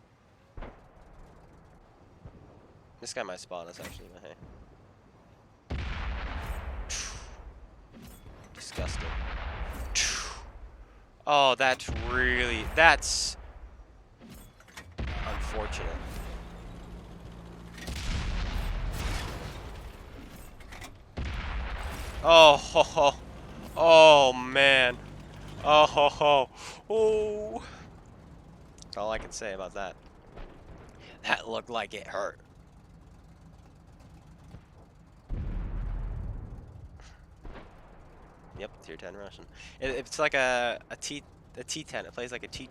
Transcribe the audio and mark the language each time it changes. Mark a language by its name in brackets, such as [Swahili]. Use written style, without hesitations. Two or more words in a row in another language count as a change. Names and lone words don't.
[English] This guy might spawn us, actually, but hey. Disgusting. Oh, that's unfortunate. Oh, ho, ho. Oh, man. Oh, ho, ho. Oh. That's all I can say about that. That looked like it hurt. Yep, tier 10 Russian. It's like a T10. It plays like a T10.